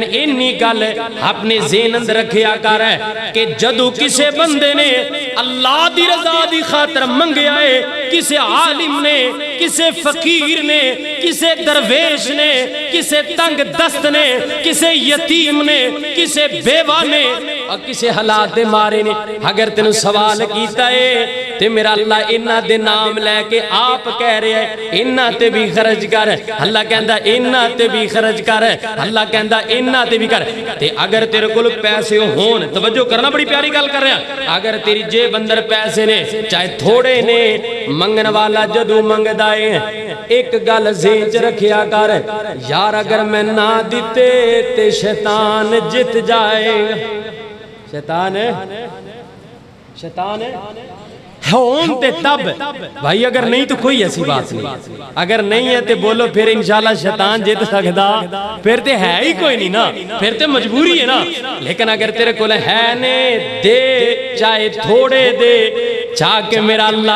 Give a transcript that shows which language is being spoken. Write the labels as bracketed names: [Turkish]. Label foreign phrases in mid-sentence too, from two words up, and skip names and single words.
[Punjabi] انی گل اپنے ذہن اندر رکھیا کر کہ جدو کسے بندے نے اللہ دی رضا دی خاطر منگیا ہے کسے عالم نے کسے فقیر نے کسے درویش نے کسے تنگ دست نے کسے یتیم نے کسے بیوہ نے اور کسے حالات دے مارے نے اگر تینوں سوال کیتا ہے تے میرا اللہ انہاں دے نام لے کے آپ کہہ رہے ہیں انہاں تے بھی خرچ کر اللہ کہندا انہاں تے بھی خرچ کر اللہ کہندا انہاں تے بھی کر تے اگر تیرے کول پیسے ہون توجہ کرنا بڑی پیاری گل کر رہے ہیں اگر تیری جیب اندر پیسے نے چاہے تھوڑے نے منگن والا جدو منگدا ہے ایک گل ذہن چ رکھیا کر یار اگر میں نہ دیتے تے شیطان جت جائے شیطان ہون تے تب بھائی اگر نہیں تو کوئی ایسی بات نہیں اگر نہیں ہے تے بولو پھر انشاءاللہ شیطان جیت سکدا پھر تے ہے ہی کوئی نہیں نا پھر تے مجبوری ہے نا لیکن اگر تیرے کول ہے نے دے چاہے تھوڑے دے چاہ کہ میرا اللہ